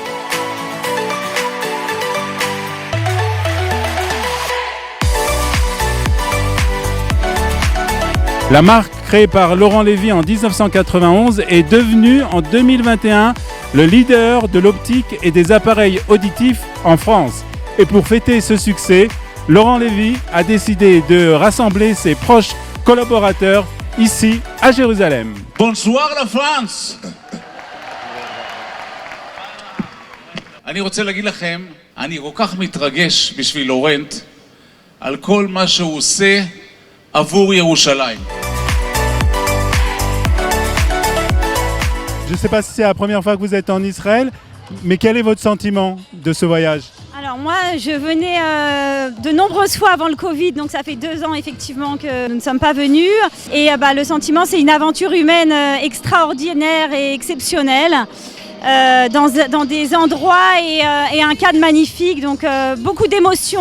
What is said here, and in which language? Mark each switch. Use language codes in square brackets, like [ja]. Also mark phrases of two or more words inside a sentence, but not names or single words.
[fr] La marque créée par Laurent Lévy en 1991 est devenue en 2021 le leader de l'optique et des appareils auditifs en France. Et pour fêter ce succès, Laurent Lévy a décidé de rassembler ses proches collaborateurs ici à Jérusalem. Bonsoir la France. [he] אני רוצה להגיד לכם, אני כל כך מתרגש בשביל לורנט על כל מה שהוא עושה עבור ירושלים. [fr] Je ne sais pas si c'est la première fois que vous êtes en Israël, mais quel est votre sentiment de ce voyage ? Alors moi, je venais de nombreuses fois avant le Covid, donc ça fait 2 ans effectivement que nous ne sommes pas venus. Et le sentiment, c'est une aventure humaine extraordinaire et exceptionnelle, dans des endroits et un cadre magnifique, donc beaucoup d'émotions.